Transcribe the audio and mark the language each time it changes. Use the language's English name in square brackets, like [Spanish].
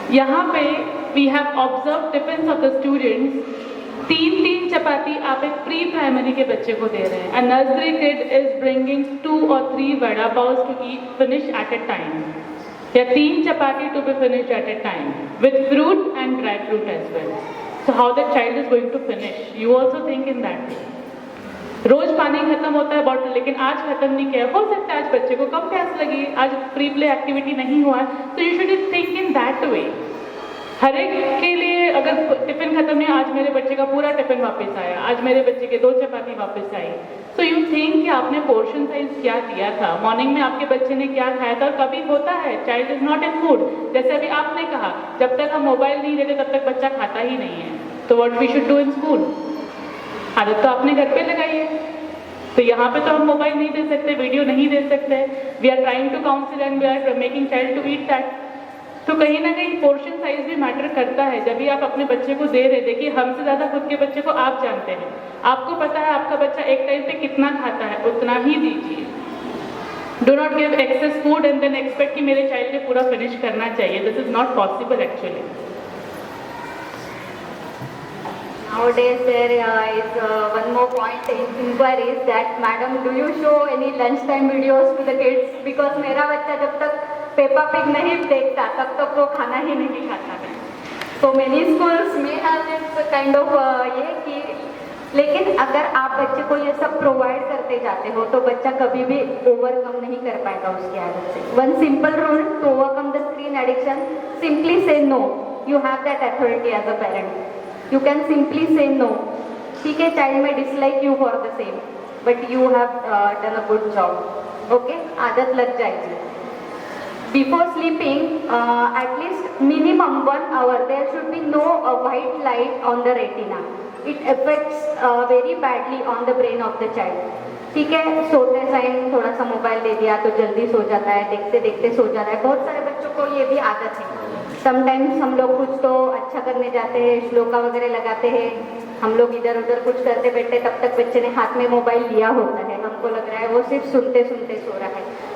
[English] यहाँ पे we have observe tiffin of the students, [Hindi] 3 चपाती आप एक प्री प्राइमरी के बच्चे को दे रहे हैं, [English] A nursery kid is bringing 2 or 3 vada pav to eat finish at a time, या 3 chapati to be finish at a time with fruit and dry fruit as well. So how the child is going to finish? You also think in that way. [Hindi] रोज पानी खत्म होता है bottle, लेकिन आज खत्म नहीं किया, हो सकता है आज बच्चे को कम प्यास लगी, आज प्री प्ले एक्टिविटी नहीं हुआ, तो [English] You should think in that way. [Hindi] हर एक के लिए अगर टिफिन खत्म नहीं, आज मेरे बच्चे का पूरा टिफिन वापस आया, आज मेरे बच्चे के 2 चपाती वापस आई, तो यू थिंक कि आपने पोर्शन साइज क्या दिया था, मॉर्निंग में आपके बच्चे ने क्या खाया था। और कभी होता है [English] child is not in food, [Hindi] जैसे अभी आपने कहा जब तक हम मोबाइल नहीं देते तब तक बच्चा खाता ही नहीं है, तो [English] What we should do in school? [Hindi] आदत तो आपने घर पे लगाई है, तो यहाँ पे तो हम मोबाइल नहीं दे सकते, वीडियो नहीं दे सकते, [English] We are trying to counsel and we are making child to eat that. [Hindi] तो कहीं ना कहीं पोर्शन साइज भी मैटर करता है। जब भी आप अपने बच्चे को दे रहे, देखिए हमसे ज़्यादा खुद के बच्चे को आप जानते हैं, आपको पता है आपका बच्चा एक टाइम पे कितना खाता है, उतना ही दीजिए। [English] do not give excess food and then expect कि [Hindi] मेरे चाइल्ड ने पूरा फिनिश करना चाहिए, [English] This is not possible actually. Nowadays there is one more point in inquiries that madam, do you show any lunchtime videos to the kids? [Hindi] Because मेरा बच्चा जब तक पेपा पिग नहीं देखता तब तक वो खाना ही नहीं खाता है। [English] So many schools may have this kind of [Hindi] ये कि, लेकिन अगर आप बच्चे को ये सब प्रोवाइड करते जाते हो तो बच्चा कभी भी ओवरकम नहीं कर पाएगा उसकी आदत से। [English] One simple rule to overcome the screen addiction, simply say no. You have that authority as a parent, you can simply say no. ठीक है, child may dislike you for the same, but you have done a good job. [Hindi] Okay, आदत लग जाएगी। [English] Before sleeping, at least minimum 1 hour, there should be no white light on the retina. It affects very badly on the brain of the child. [Hindi] ठीक है, सोते time थोड़ा सा mobile दे दिया तो जल्दी सो जाता है, देखते देखते सो जाता है। बहुत सारे बच्चों को ये भी आदत है। समटाइम्स हम लोग कुछ तो अच्छा करने जाते हैं, श्लोका वगैरह लगाते हैं, हम लोग इधर उधर कुछ करते बैठे, तब तक बच्चे ने हाथ में मोबाइल लिया होता है, हमको लग रहा है वो सिर्फ सुनते सुनते सो रहा है।